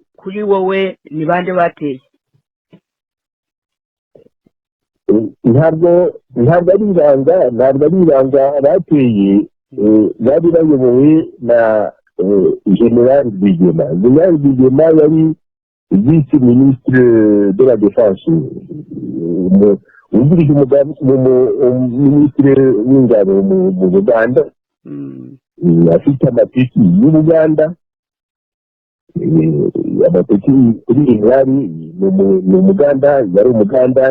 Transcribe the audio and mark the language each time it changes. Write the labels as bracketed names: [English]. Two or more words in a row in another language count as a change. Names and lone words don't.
[Kinyarwanda] kuri wowe ni bande bateye? ntabwo ari ibanga bateye. Bari bayobowe na General Rwigema. [French] General Rwigema yari vice ministre de la défense, [Kinyarwanda] wungirije minisitiri w'ingabo mu Buganda. Afite amapeti y'Ubuganda, amapeti kuri General ni Umuganda, yari Umuganda.